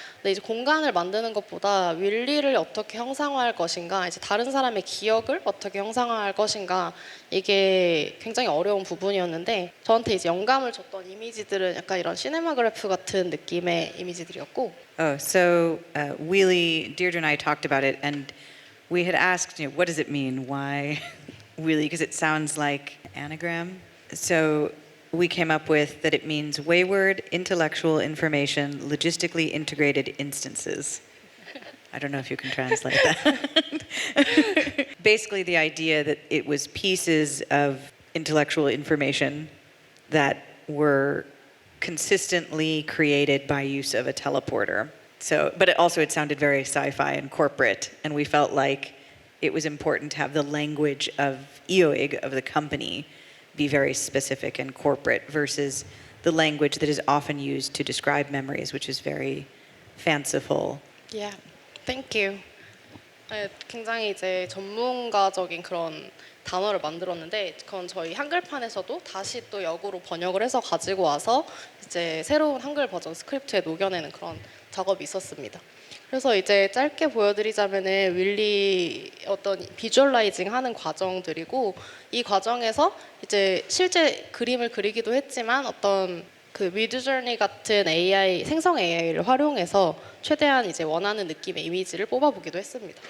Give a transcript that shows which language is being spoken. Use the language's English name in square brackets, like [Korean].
[Korean] 근데 이제 공간을 만드는 것보다 윌리를 어떻게 형상화할 것인가, 이제 다른 사람의 기억을 어떻게 형상화할 것인가 이게 굉장히 어려운 부분이었는데 저한테 이제 영감을 줬던 이미지들은 약간 이런 시네마그래프 같은 느낌의 이미지들이었고. [English] So WiiILii, Deirdre and I talked about it, and we had asked, what does it mean? Why WiiILii? Because it sounds like anagram. So we came up with that it means wayward, intellectual information, logistically integrated instances. I don't know if you can translate that. Basically, the idea that it was pieces of intellectual information that were consistently created by use of a teleporter. So, but it sounded very sci-fi and corporate, and we felt like it was important to have the language of IOIG, of the company, be very specific and corporate versus the language that is often used to describe memories, which is very fanciful. Yeah, thank you. [Korean] 네, 굉장히 이제 전문가적인 그런 단어를 만들었는데 그건 저희 한글판에서도 다시 또 역으로 번역을 해서 가지고 와서 이제 새로운 한글 버전 스크립트에 녹여내는 그런 작업이 있었습니다. 그래서 이제 짧게 보여드리자면은 윌리 어떤 비주얼라이징 하는 과정들이고 이 과정에서 이제 실제 그림을 그리기도 했지만 어떤 그 미드저니 같은 AI 생성 AI를 활용해서 최대한 이제 원하는 느낌의 이미지를 뽑아보기도 했습니다.